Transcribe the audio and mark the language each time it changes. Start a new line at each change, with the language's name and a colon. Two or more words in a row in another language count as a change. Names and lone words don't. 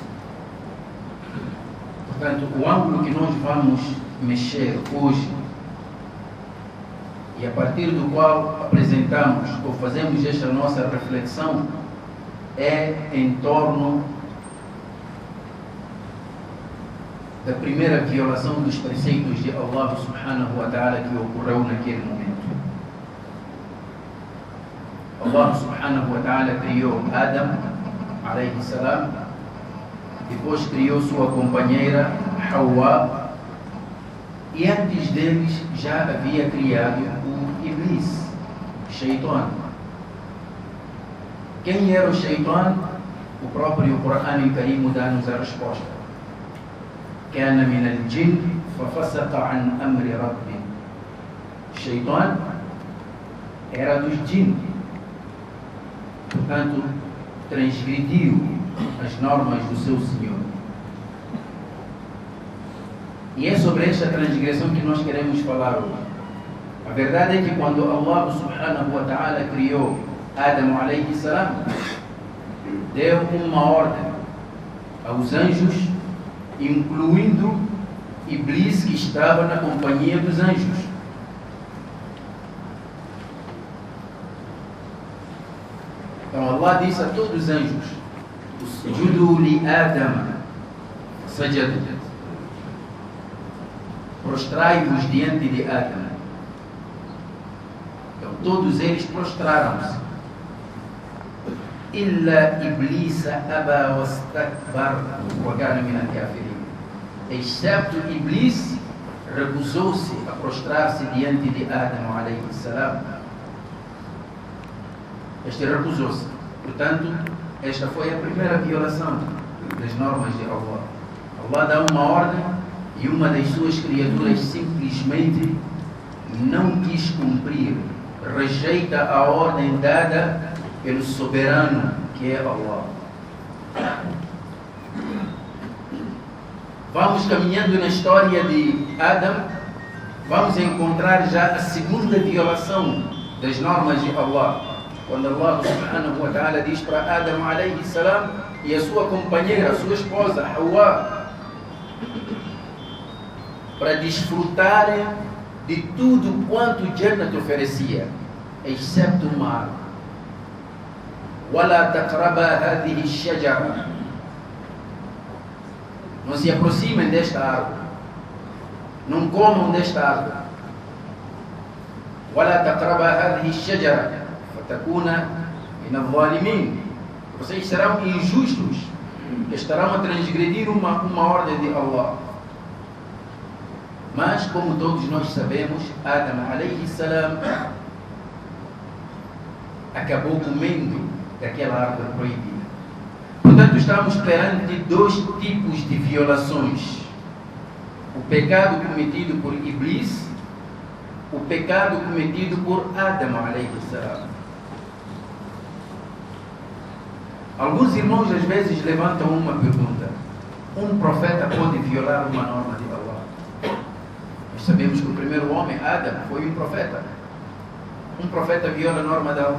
Portuguese: Portanto, o ângulo que nós vamos mexer hoje e a partir do qual apresentamos ou fazemos esta nossa reflexão é em torno da primeira violação dos preceitos de Allah
Arabic: سبحانه وتعالى
Portuguese: que ocorreu naquele momento. Allah
Arabic: سبحانه وتعالى
Portuguese: criou Adam
Arabic: عليه السلام,
Portuguese: depois criou sua companheira Hawa, e antes deles já havia criado o Iblis, Shaitan. Quem era o Shaitan? O próprio Corão Al-Karim dá-nos a resposta.
Arabic: كان من الجن ففسق عن أمر ربه.
Portuguese: Shaitan era dos jinn, portanto transgrediu as normas do seu Senhor. E é sobre esta transgressão que nós queremos falar hoje. A verdade é que quando Allah
Arabic: سبحانه وتعالى
Portuguese: criou Adam
Arabic: عليه السلام,
Portuguese: deu uma ordem aos anjos, incluindo Iblis, que estava na companhia dos anjos. Então Allah disse a todos os anjos:
Arabic: اسجدوا لآدم، سجدوا,
Portuguese: prostrai-vos diante de Adam. Então todos eles prostraram-se.
Arabic: إلا إبليس أبى واستكبر وكان من الكافرين.
Portuguese: Excepto Iblis, recusou-se a prostrar-se diante de Adam
Arabic: عليه السلام.
Portuguese: Este recusou-se. Portanto, esta foi a primeira violação das normas de Allah. Allah dá uma ordem e uma das suas criaturas simplesmente não quis cumprir, rejeita a ordem dada pelo soberano que é Allah. Vamos caminhando na história de Adam, vamos encontrar já a segunda violação das normas de Allah, quando Allah
Arabic: سبحانه وتعالى
Portuguese: diz para Adam
Arabic: عليه السلام
Portuguese: e a sua companheira, a sua esposa Hawa, para desfrutarem de tudo quanto o Jannat oferecia, exceto uma árvore.
Arabic: وَلَا تَقْرَبَا هَذِهِ الشَّجَرَةِ.
Portuguese: Não se aproximem desta árvore, não comam desta árvore.
Arabic: وَلَا تَقْرَبَا هَذِهِ الشَّجَرَةِ فَتَكُونَ مِنَ الظَّالِمِينَ.
Portuguese: Vocês serão injustos, estarão a transgredir uma ordem de Allah. Mas, como todos nós sabemos, Adam
Arabic: عليه السلام
Portuguese: acabou comendo daquela árvore proibida. Portanto, estamos perante dois tipos de violações: o pecado cometido por Iblis, o pecado cometido por Adam
Arabic: عليه السلام.
Portuguese: Alguns irmãos às vezes levantam uma pergunta: um profeta pode violar uma norma de Allah? Nós sabemos que o primeiro homem, Adam, foi um profeta. Um profeta viola a norma de Allah.